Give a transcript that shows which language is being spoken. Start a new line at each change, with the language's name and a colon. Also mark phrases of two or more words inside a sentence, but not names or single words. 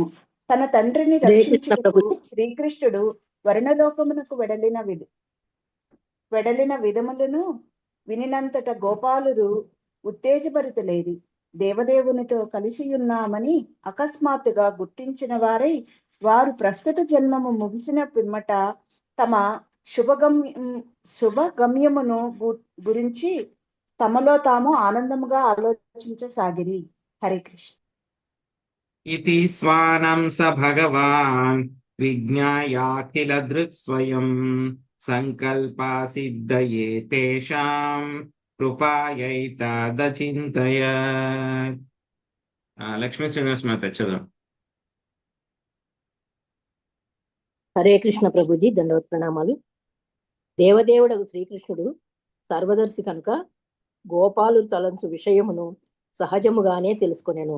Telugu: తన తండ్రిని రక్షించుటకు శ్రీకృష్ణుడు వరుణలోకమునకు వెడలిన విధములను వినినంతట గోపాలురు ఉత్తేజభరితులేరి దేవదేవునితో కలిసి ఉన్నామని అకస్మాత్తుగా గుర్తించిన వారై వారు ప్రస్తుత జన్మము ముగిసిన పిమ్మట తమ శుభగమ్యమును గురించి తమలో తాము ఆనందముగా ఆలోచించసాగిరి. హరే కృష్ణ.
Sanskrit: इति स्वानं स भगवान् विज्ञायाखिल दृक्स्वयं संकल्पा सिद्धये तेषां कृपायैतदचिन्तयत्.
Telugu: లక్ష్మీ శ్రీనివాస్ మాత చదువు. హరే కృష్ణ ప్రభుజీ దండవత్ ప్రణామాలు. దేవదేవుడకు శ్రీకృష్ణుడు సర్వదర్శి కనుక గోపాలు తలంచు విషయమును సహజముగానే తెలుసుకొనెను.